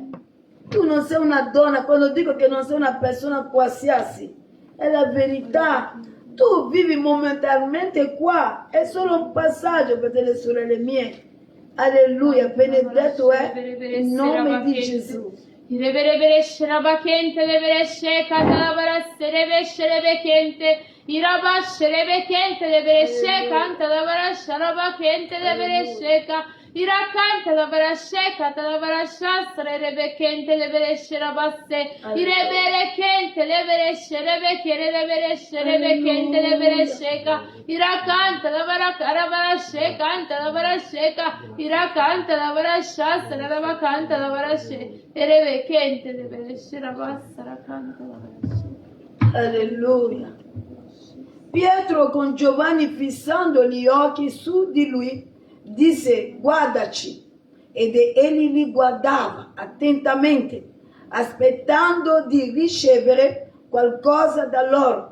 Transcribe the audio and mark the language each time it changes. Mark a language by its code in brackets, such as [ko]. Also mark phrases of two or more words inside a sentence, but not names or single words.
[it] Tu non sei una donna, quando dico che non sei una persona qualsiasi, è la verità. Tu vivi momentaneamente qua, è solo un passaggio per le sorelle mie. Alleluia, benedetto è il nome di Gesù. Ireberebere şerabakente lebere şekata labara serebe şerebekente iraba şerebekente lebere şekanta labara şarabakente lebere şeka irakante labara şekata labara şasre rebekente lebere şerabasse irebere kente lebere şerebekere lebere şerebekente lebere şeka irakante labara karabara şekanta labara şeka irakante labara şasre rebekante labara şeka erebekente lebere şerabassa rakante labara şeka. Alleluia. Pietro con Giovanni fissando gli occhi su di lui disse: guardaci. Ed egli li guardava attentamente, aspettando di ricevere qualcosa da loro.